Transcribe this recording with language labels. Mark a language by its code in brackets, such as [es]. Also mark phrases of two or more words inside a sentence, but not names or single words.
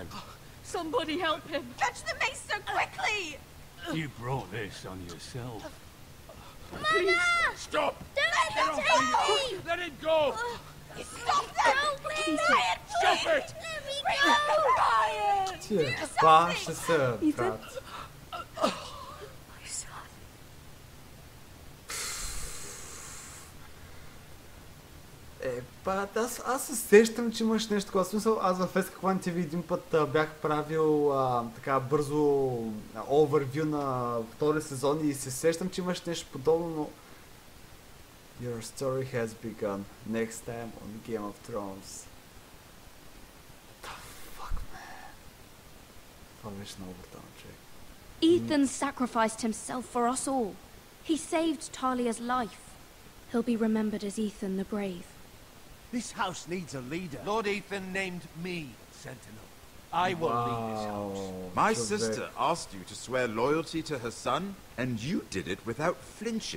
[en] Somebody help him. Catch the maester quickly! You brought this on yourself. Mama! Stop! Don't let him take me! Let it go! Stop that! Help me! Ryan, Stop please! it! Let me go! Ryan! [bg] Ти, това ще се, брат. [en] My son. [bg] Аз се сещам, че имаш нещо такова смисъл. Аз в SK One TV един път бях правил така бързо овервю на втори сезон и се сещам, че имаш нещо подобно, но... [en] Your story has begun. Next time on Game of Thrones. The fuck, man. [bg] Това беше много брутално, човек. [en] Ethan sacrificed himself for us all. He saved Talia's life. He'll be remembered as Ethan the Brave. This house needs a leader. Lord Ethan named me Sentinel. I will lead this house. My [bg] човек. [en] sister asked you to swear loyalty to her son, and you did it without flinching.